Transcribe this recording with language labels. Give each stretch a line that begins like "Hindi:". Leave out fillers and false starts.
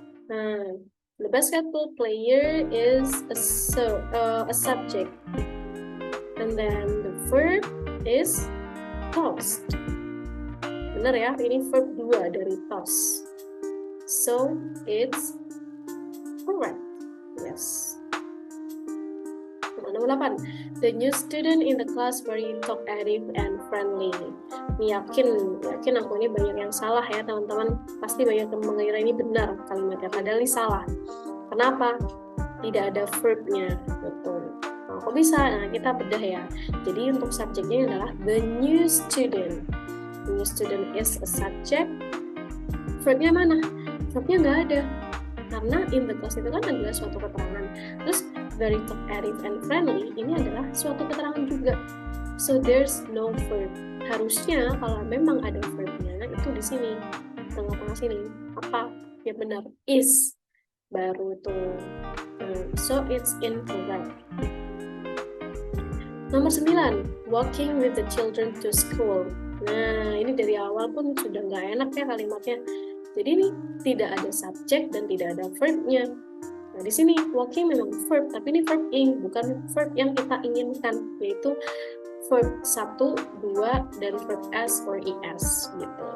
English: Nah, the basketball player is a subject, and then the verb is tossed.
Indonesian: Benar ya, ini verb 2 dari toss.
English: So it's correct. Yes.
Indonesian: Nomor 8.
English: The new student in the class very talkative and friendly.
Indonesian: Yakin aku ini banyak yang salah ya teman-teman. Pasti banyak yang mengira ini benar kalimatnya, padahal ini salah. Kenapa? Tidak ada verbnya. Betul. Nah, kok bisa? Nah, kita bedah ya. Jadi untuk subjeknya adalah the new student.
English: The new student is a subject.
Indonesian: Verbnya mana? Verbnya nggak ada. Karena in the class itu kan adalah suatu keterangan. Terus
English: very talkative and friendly
Indonesian: ini adalah suatu keterangan juga.
English: So there's no verb.
Indonesian: Harusnya kalau memang ada verbnya itu di sini, tengah-tengah sini. Apa? Ya benar, is. Baru itu.
English: So it's incorrect.
Indonesian: Nomor 9,
English: walking with the children to school.
Indonesian: Nah, ini dari awal pun sudah nggak enak ya kalimatnya. Jadi ini tidak ada subjek dan tidak ada verbnya. Nah, di sini walking memang verb, tapi ini verb ing, bukan verb yang kita inginkan, yaitu verb 1, 2, dan verb as or es gitu.